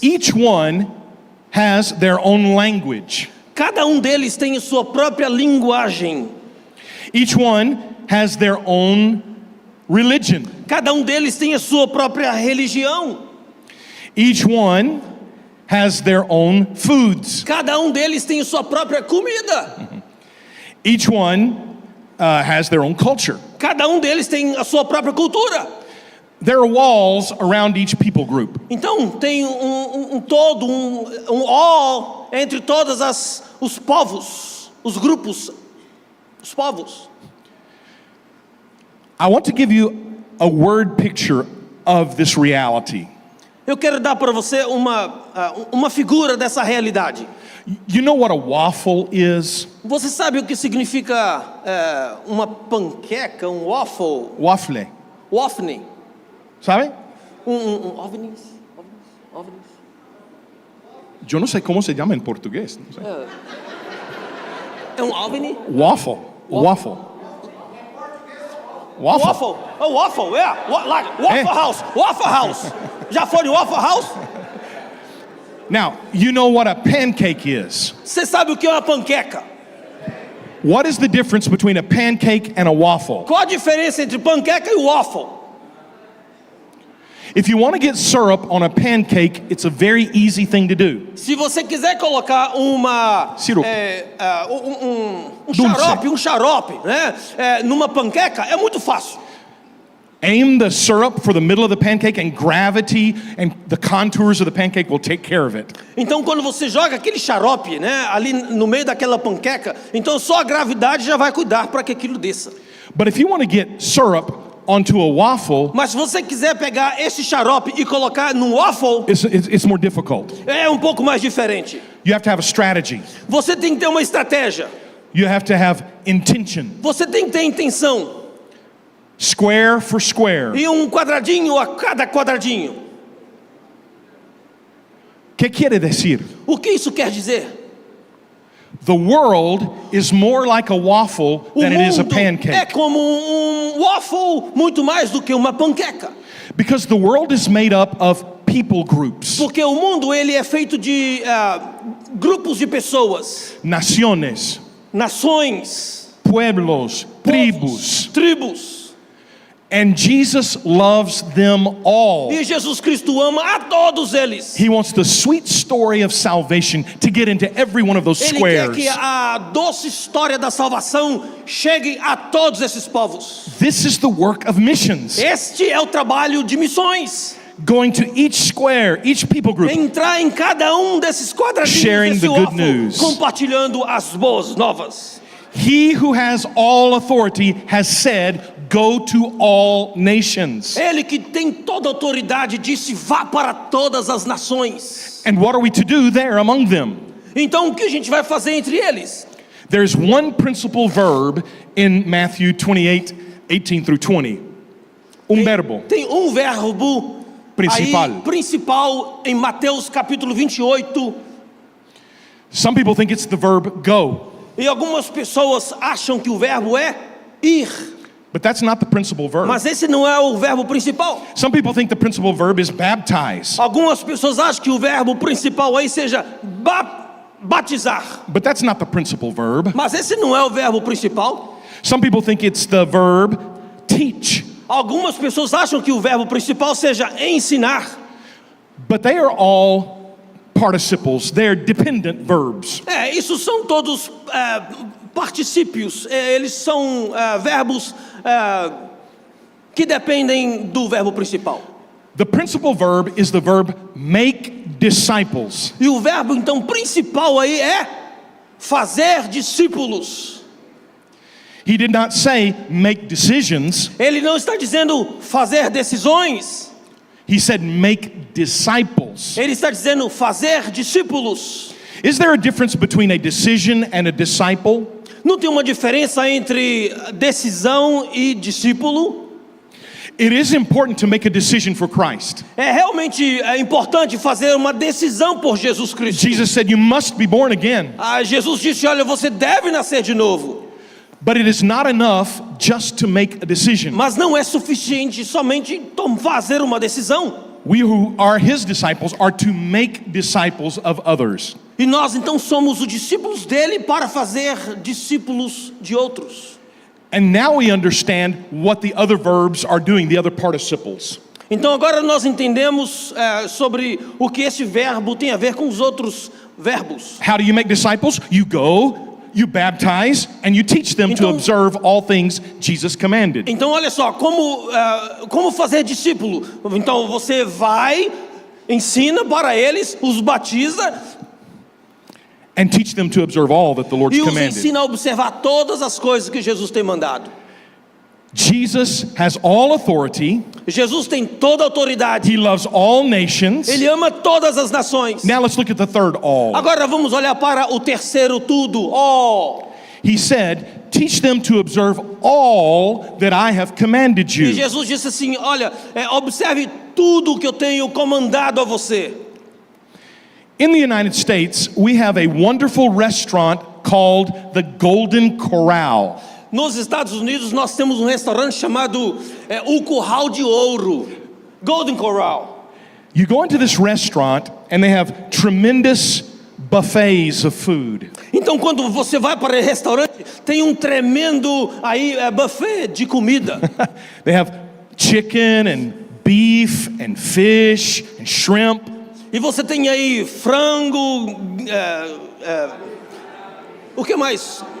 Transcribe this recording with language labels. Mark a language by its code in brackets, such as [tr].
[en] Each one has their own language. [pt] Cada deles tem a sua própria linguagem. [en] Each one has their own religion. [pt] Cada deles tem a sua própria religião. [en] Each one has their own foods. [pt] Cada deles tem a sua própria comida. [en] Each one has their own culture. [pt] Cada deles tem a sua própria cultura. [en] There are walls around each people group. [pt] Então tem todo, all entre todas os povos, os grupos, os povos. [en] I want to give you a word picture of this reality. [pt] Eu quero dar para você uma figura dessa realidade. [en] You know what a waffle is? [pt] Você sabe o que significa uma panqueca, um waffle, [en] Waffle. [pt] waffle, [es] ¿Sabe? ovnis? Yo no sé cómo se llama en portugués. No sé. [pt] É um ovni? [en] Waffle. Waffle. Waffle. Waffle, a waffle, yeah, like Waffle House, Waffle House. [pt] Já foi no Waffle House? [en] Now, you know what a pancake is. [pt] Você sabe o que é uma panqueca? [en] What is the difference between a pancake and a waffle? [pt] Qual a diferença entre panqueca e waffle? [en] If you want to get syrup on a pancake, it's a very easy thing to do. [pt] Se você quiser colocar [en] Sirup. [pt] um xarope, né, numa panqueca, é muito fácil. [en] Aim the syrup for the middle of the pancake, and gravity and the contours of the pancake will take care of it. [pt] Então, quando você joga aquele xarope, né, ali no meio daquela panqueca, então só a gravidade já vai cuidar para que aquilo desça. [en] But if you want to get syrup onto a waffle, [pt] Mas se você quiser pegar esse xarope e colocar num waffle, [en] it's more difficult. [pt] é um pouco mais diferente. [en] You have to have a strategy. [pt] Você tem que ter uma estratégia. [en] You have to have intention. [pt] Você tem que ter intenção. [en] Square for square. [pt] E um quadradinho a cada quadradinho. [es] ¿Qué quiere decir? [pt] O que isso quer dizer? [en] The world is more like a waffle [pt] O [en] than it is a [pt] mundo é [en] pancake. [pt] como um waffle muito mais do que uma panqueca. [en] Because the world is made up of people groups, [pt] Porque o mundo ele é feito de grupos de pessoas, [es] naciones, [pt] nações, [es] pueblos, [pt] povos, tribos. tribos. [en] And Jesus loves them all. [pt] E Jesus Cristo ama a todos eles. [en] He wants the sweet story of salvation to get into every one of those [pt] Ele quer [en] squares. [pt] que a doce história da salvação chegue a todos esses povos. [en] This is the work of missions. [pt] Este é o trabalho de missões. [en] Going to each square, each people group, [pt] Entrar em cada um desses quadradinhos [en] Sharing [pt] desse [en] the good [pt] waffle, [en] news. [pt] compartilhando as boas novas. [en] He who has all authority has said, go to all nations. [pt] Ele que tem toda a autoridade disse: vá para todas as nações. [en] And what are we to do there among them? [pt] Então o que a gente vai fazer entre eles? [en] There's one principal verb in Matthew 28, 18 through 20. [pt] Verbo. Tem um verbo [en] Principal. [pt] aí, principal em Mateus capítulo 28. [en] Some people think it's the verb go, [pt] E algumas pessoas acham que o verbo é ir. [en] but that's not the principal verb. [pt] Mas esse não é o verbo principal. [en] Some people think the principal verb is baptize, [pt] Algumas pessoas acham que o verbo principal aí seja batizar. [en] but that's not the principal verb. [pt] Mas esse não é o verbo principal. [en] Some people think it's the verb teach, [pt] Algumas pessoas acham que o verbo principal seja ensinar. [en] but they are all participles. They're dependent verbs. [pt] Isso são todos particípios. Eles são verbos que dependem do verbo principal. [en] The principal verb is the verb make disciples. [pt] E o verbo então principal aí é fazer discípulos. [en] He did not say make decisions. [pt] Ele não está dizendo fazer decisões. [en] He said make disciples. [pt] Ele está dizendo fazer discípulos. [en] Is there a difference between a decision and a disciple? [pt] Não tem uma diferença entre decisão e discípulo? [en] It is important to make a decision for Christ. [pt] É realmente importante fazer uma decisão por Jesus Cristo. [en] Jesus said you must be born again. [pt] Jesus disse: olha, você deve nascer de novo. [en] But it is not enough just to make a decision. [pt] Mas não é suficiente somente fazer uma decisão. [en] We who are his disciples are to make disciples of others. [pt] E nós então somos os discípulos dele para fazer discípulos de outros. [en] And now we understand what the other verbs are doing, the other participles. [pt] Então agora nós entendemos sobre o que esse verbo tem a ver com os outros verbos. [en] How do you make disciples? You go, you baptize, and you teach them to [pt] Então- [en] observe all things Jesus commanded. [pt] Então olha só, como fazer discípulo? Então você vai, ensina para eles, os batiza [en] And teach them to observe all that the Lord's [pt] e os [en] commanded. [pt] ensina a observar todas as coisas que Jesus tem mandado. [en] Jesus has all authority. [pt] Jesus tem toda a autoridade. [en] He loves all nations. [pt] Ele ama todas as nações. [en] Now let's look at the third all. [pt] Agora vamos olhar para o terceiro tudo. [en] He said, teach them to observe all that I have commanded [pt] E [en] you. [pt] Jesus disse assim: olha, observe tudo que eu tenho comandado a você. [en] In the United States, we have a wonderful restaurant called the Golden Corral. [pt] Nos Estados Unidos nós temos um restaurante chamado O Curral de Ouro, Golden Corral. [en] You go into this restaurant and they have tremendous buffets of food. [pt] Então quando você vai para o restaurante, tem um tremendo aí buffet de comida. [en] They have chicken and beef and fish and shrimp. [pt] E você tem aí frango, o que mais?